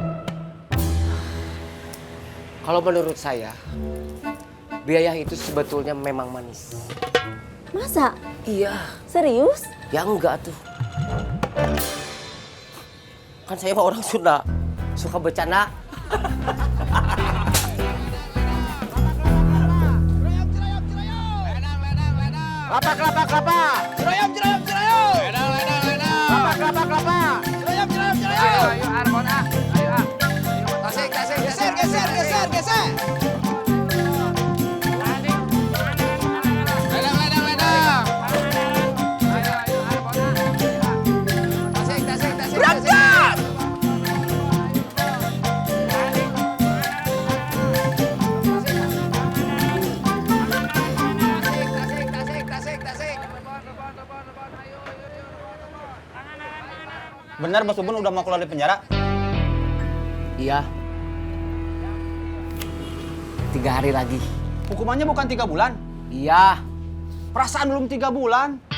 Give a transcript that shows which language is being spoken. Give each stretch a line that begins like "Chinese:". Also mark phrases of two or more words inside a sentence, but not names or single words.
Indonesian: Kalau menurut saya, biaya itu sebetulnya memang manis. Masa? Iya. Serius? Ya enggak tuh. Kan saya mah orang Sunda, suka bercanda. Kelapa, kelapa, kelapa. Cirayam, Cirayam, Cirayam. Ledang, ledang, ledang. Kelapa, kelapa, kelapa. Cirayam, Cirayam, Ayo, Cirayam. ayo, Arbon ah. Ayo ah. Tasik, tasik, Geser, geser, geser, geser. Ledang, ledang, ledang. Ayo, ayo, Arbon ah. Tasik, tasik, tasik. Berangkat! Tasik, tasik, tasik, tasik. Benar Bos Bubun udah mau keluar dari penjara? Iya. 3 hari lagi. Hukumannya bukan 3 bulan. Iya. Perasaan belum 3 bulan.